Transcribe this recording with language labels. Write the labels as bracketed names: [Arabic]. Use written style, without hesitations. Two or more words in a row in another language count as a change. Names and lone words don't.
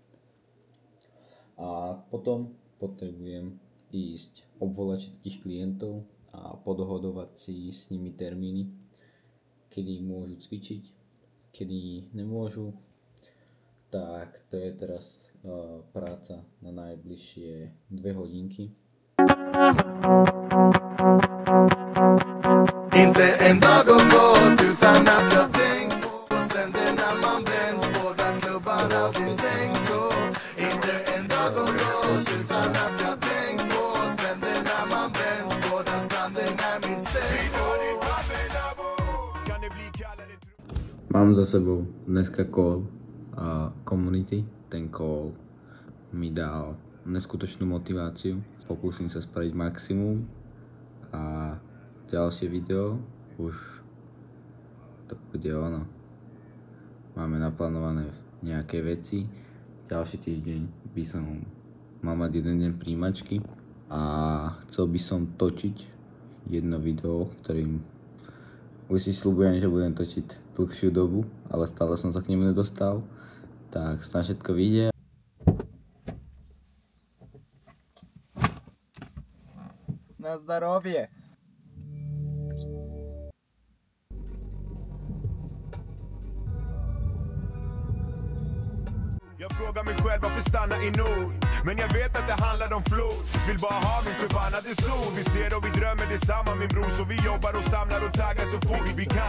[Slovak] A potom potrebujem ísť obvolať všetkých klientov a podohodovať si s nimi termíny, kedy môžu cvičiť, kedy nemôžu. Tak to je teraz práca na najbližšie 2 hodinky. [Swedish] Inte en dag går bort utan att jag tänkt på stränderna man bränns, båda klubbar alltid stängs. Så inte en dag går bort utan att jag tänkt på stränderna man bränns, båda stranden är min säng. [Slovak] Mám za sebou dneska [English] call community. [Slovak] Ten call mi dal neskutočnú motiváciu. Pokúsim sa spraviť maximum a ďalšie video už to bude ono. Máme naplánované nejaké veci. Ďalší týždeň by som mal mať jeden deň príjmačky a chcel by som točiť jedno video, ktorým už si sľubujem, že budem točiť dlhšiu dobu, ale stále som sa k nemu nedostal. Tak snad všetko vyjde. [Polish] Na zdrowie! [Swedish] Jag frågar mig själv varför stanna i nord. Men jag vet att det handlar om flod. Vill bara ha min förbannade sol. Vi ser och vi drömmer detsamma min bror. Så vi jobbar och samlar och taggar så fort vi kan.